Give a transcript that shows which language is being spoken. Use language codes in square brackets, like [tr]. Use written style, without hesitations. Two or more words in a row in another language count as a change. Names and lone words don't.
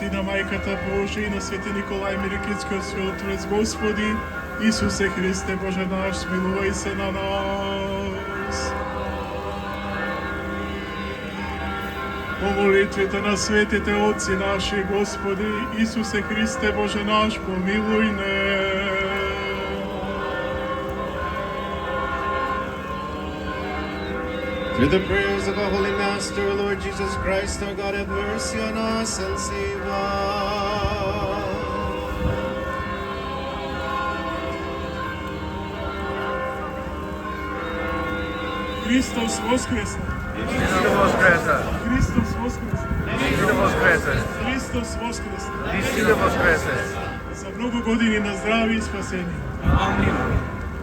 [mk] на Мајката Божја и на свети Николај Мирикитскиот сведотворец, Господи, Исусе Христе Боже наш, смилувај се на нас. По молитвите на светите Отци наши, Господи, Исусе Христе Боже наш, помилуј не. [en] Through the prayers of our Holy Master, Lord Jesus Christ, our God, have mercy on us and save us. [mk] Христос воскресе! Истина воскресе! Христос воскресе! Истина воскресе! Христос воскресе! Истина воскресе! За многу години на здравје и спасение. Амин.